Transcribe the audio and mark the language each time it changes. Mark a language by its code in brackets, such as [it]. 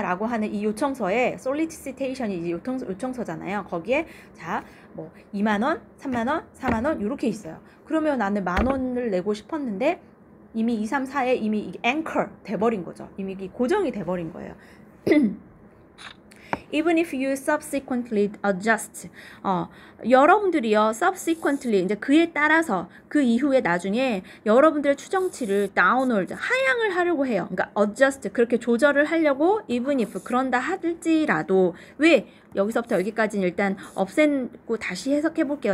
[ko] 라고 하는 이 요청서에 solicitation이 요청서잖아요. 거기에 뭐 20,000원, 30,000원, 40,000원 이렇게 있어요. 그러면 나는 10,000원을 내고 싶었는데 이미 2, 3, 4에 이미 이게 anchor 돼버린 거죠. 이미 고정이 돼버린 거예요. [en] Even if you subsequently adjust. [ko] 여러분들이요, subsequently, 이제 그에 따라서, 그 이후에 나중에 여러분들의 추정치를 downward, 하향을 하려고 해요. 그러니까 adjust, 그렇게 조절을 하려고, [en] even if, [ko] 그런다 할지라도, 왜? 여기서부터 여기까지는 일단 없앤고 다시 해석해 볼게요.